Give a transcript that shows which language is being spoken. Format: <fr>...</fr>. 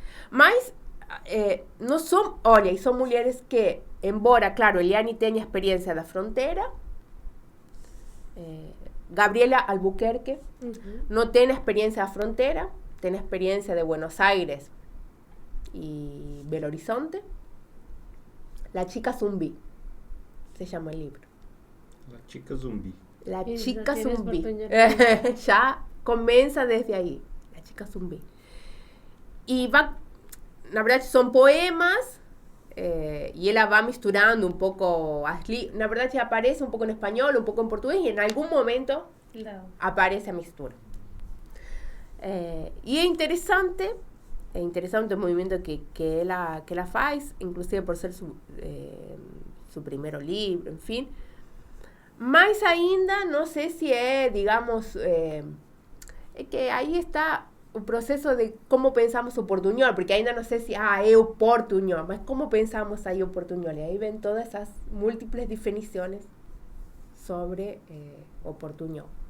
<pt>Mas não são, olha, são mulheres que, embora, claro, Eliane tenha experiência da fronteira, Gabriela Albuquerque não tem experiência da fronteira, tem experiência de Buenos Aires</pt> <es>y Belo Horizonte. La chica zumbi se llama el libro. La chica zumbi. La chica zumbi. Ya comienza desde ahí. La chica zumbi. Y va,</es> <pt>na verdade,</pt> <es>son poemas, y ella va misturando un poco, na verdade aparece un poco en español, un poco en portugués, y en algún momento aparece</es> <pt>a mistura.</pt> <es>Y es interesante el movimiento que ella faz, inclusive por ser su primer libro, en fin.</es> <pt>Mas ainda não sei se digamos, que aí está o processo de como pensamos o portunhol, porque ainda não sei se é o portunhol, mas como pensamos aí o portunhol. E aí vem todas essas múltiples definições sobre o portunhol.</pt>